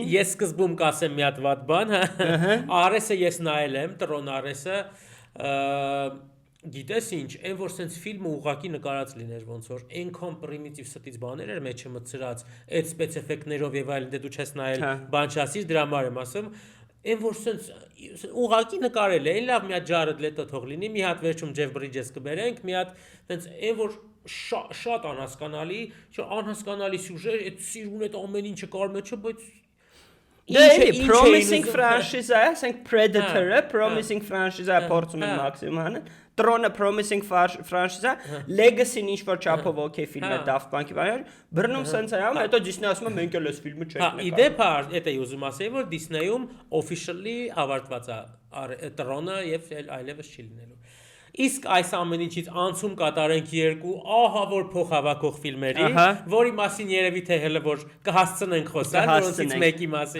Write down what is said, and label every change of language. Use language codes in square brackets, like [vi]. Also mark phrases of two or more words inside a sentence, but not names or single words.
[hy] Ես սկզբում կասեմ մի հատ վատ բան, հա։ Արեսը ես նայել եմ, Տրոն Արեսը, գիտես ինչ, այն որ sense ֆիլմը ուղղակի նկարած լիներ ոնց որ այնքան պրիմիտիվ ստից բաներ էր մեջը մտցրած, այդ սպեց էֆեկտներով եւ այլն, դե դու չես նայել, բան չասիր, դրա համար եմ ասում։ Այն որ sense ուղղակի նկարել է, այն լավ մի հատ Ջարեդ Լետո թող լինի, մի հատ վերջում Ջեֆ Բրիջես կբերենք, մի հատ sense այն որ շատ անհասկանալի, անհասկանալի սյուժե, այդ սիրուն այդ ամեն ինչը կար մեջը, բայց դե [en] promising franchise [hy] է, ասենք Predator-ը, [en] promising franchise [hy] է, փորձում են մաքսիմում անել, Tron-ը [en] promising franchise [hy] է, Legacy-ն ինչ որ չափով okay ֆիլմ է, Daft Punk-ի բաներ, բռնում սենց է անում, հետո Disney ասում է մենք էլ այս ֆիլմը չենք նկարել։ Իդեպ էդ էի ուզում ասել, որ Disney-ում officially ավարտված է Tron-ը եւ այլևս չի լինելու։ Իսկ այս ամեն ինչից անցում կատարենք երկու ահա որ փոխհավաքող ֆիլմերի, որի մասին երևի թե հələ որ կհասցնենք խոսալ, որոնցից մեկի մասին։